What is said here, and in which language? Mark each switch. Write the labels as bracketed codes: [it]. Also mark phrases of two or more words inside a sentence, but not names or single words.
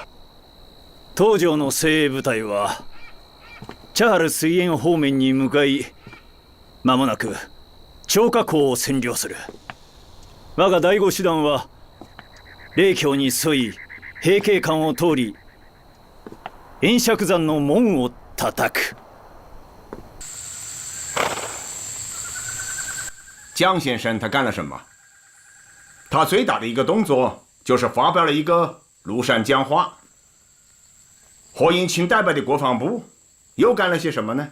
[ja] 東条の精鋭部隊は茶原水源方面に向かい、間もなく張家口を占領する。我が第5師団は霊郷に沿い平家関を通り延釈山の門を叩く。 [zh] 江先生他干了什么？他最大的一个动作就是发表了一个庐山讲话。何应钦代表的国防部又干了些什么呢？